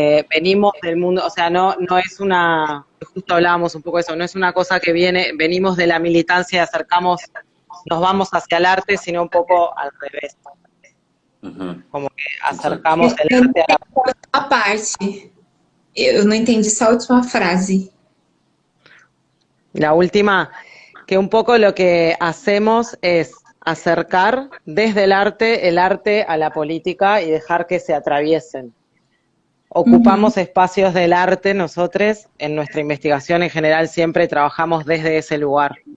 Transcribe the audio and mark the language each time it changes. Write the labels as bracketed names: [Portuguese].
[Spanish] venimos del mundo, o sea, no es una, justo hablábamos un poco de eso, no es una cosa que venimos de la militancia y nos vamos hacia el arte, sino un poco al revés. Como que acercamos el arte a la parte. [Portuguese] Eu não entendi essa última frase. [Spanish] La última, que un poco lo que hacemos es acercar desde el arte a la política y dejar que se atraviesen. Ocupamos espacios del arte, nosotros en nuestra investigación en general siempre trabajamos desde ese lugar.